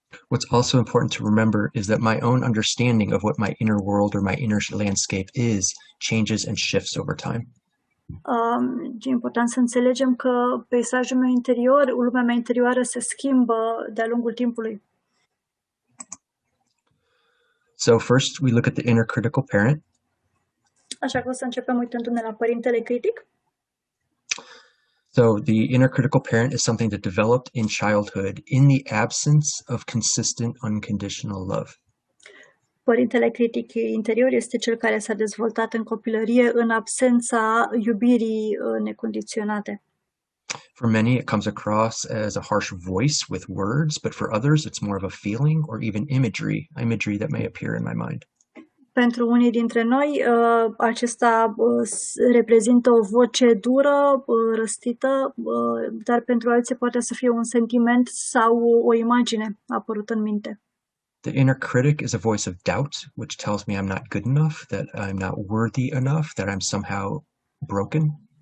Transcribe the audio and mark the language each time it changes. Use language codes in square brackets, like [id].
[en] What's also important to remember is that my own understanding of what my inner world or my inner landscape is changes and shifts over time. [ro] E important să înțelegem că peisajul meu interior, lumea mea interioară se schimbă de-a lungul timpului. [en] So first we look at the inner critical parent. [ro] Așa că o să începem uitându-ne la părintele critic. [en] So the inner critical parent is something that developed in childhood in the absence of consistent unconditional love. [ro] Părintele critic interior este cel care s-a dezvoltat în copilărie în absența iubirii necondiționate. [en] For many, it comes across as a harsh voice with words, but for others, it's more of a feeling or even imagery that may appear in my mind. [ro] Pentru unii dintre noi, acesta reprezintă o voce dură, răstită, dar pentru alții poate să fie un sentiment sau o imagine apărută în minte. [en] The inner critic is a voice of doubt, which tells me I'm not good enough, that I'm not worthy enough, that I'm somehow broken.